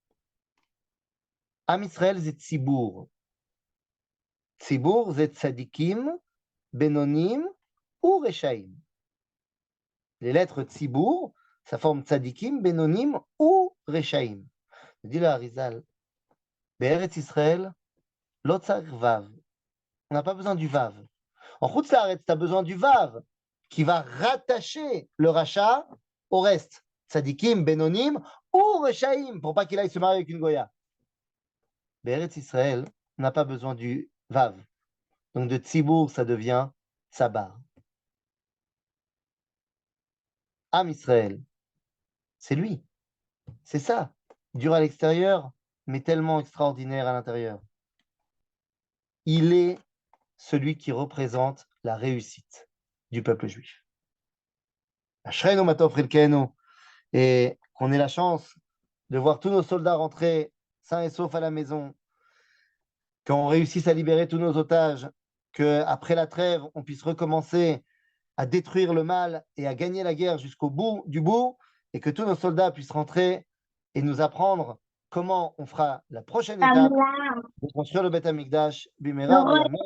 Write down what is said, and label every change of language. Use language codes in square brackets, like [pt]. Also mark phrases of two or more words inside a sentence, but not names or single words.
[he] עם ישראל, [fr] c'est tzibour. Tzibour, c'est [he] צדיקים, בינונים [fr] ou reshaim. Les lettres tzibour, ça forme [he] צדיקים, בינונים [fr] ou reshaim. Me dit le Harizal. [he] בארץ ישראל, לא צריך ו. [fr] On n'a pas besoin du vav. En [he] חוץ לארץ, [fr] tu as besoin du vav qui va rattacher le rachat au reste. [he] צדיקים, בינונים [fr] ou reshaim pour pas qu'il aille se marier avec une goya. [he] בארץ ישראל, [fr] on n'a pas besoin du vav. Donc de tzibour, ça devient sabar. [he] עם ישראל, [fr] c'est lui. C'est ça. Dur à l'extérieur, mais tellement extraordinaire à l'intérieur. Il est celui qui représente la réussite du peuple juif. [he] אשרינו מה טוב חלקנו, [fr] et qu'on ait la chance de voir tous nos soldats rentrer sains et saufs à la maison, qu'on réussisse à libérer tous nos otages, qu'après la trêve, on puisse recommencer à détruire le mal et à gagner la guerre jusqu'au bout du bout, et que tous nos soldats puissent rentrer et nous apprendre comment on fera la prochaine étape de construire le [he] בית המקדש.